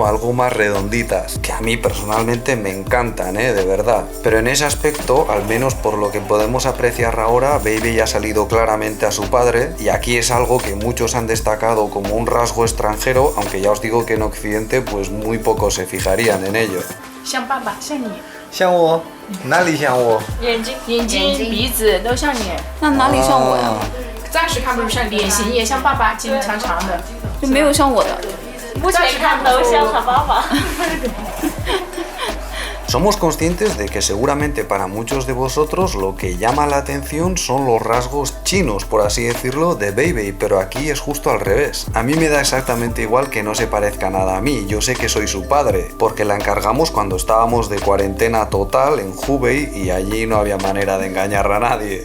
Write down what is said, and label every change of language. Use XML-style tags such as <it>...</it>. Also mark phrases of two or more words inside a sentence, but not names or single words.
<es>Algo más redonditas, que a mí personalmente me encantan, de verdad. Pero en ese aspecto, al menos por lo que podemos apreciar ahora, Beibei ha salido claramente a su padre, y aquí es algo que muchos han destacado como un rasgo extranjero, aunque ya os digo que en Occidente pues muy pocos se fijarían en ello.</es> <zh>像爸爸，像你，像我？哪里像我？眼睛、鼻子都像你，那哪里像我呀？暂时看不出像，脸型也像爸爸，筋长长的，就没有像我的。目前看都像他爸爸。</zh> <es>Somos conscientes de que seguramente para muchos de vosotros lo que llama la atención son los rasgos chinos, por así decirlo, de Beibei, pero aquí es justo al revés. A mí me da exactamente igual que no se parezca nada a mí, yo sé que soy su padre, porque la encargamos cuando estábamos de cuarentena total en Hubei y allí no había manera de engañar a nadie.</es>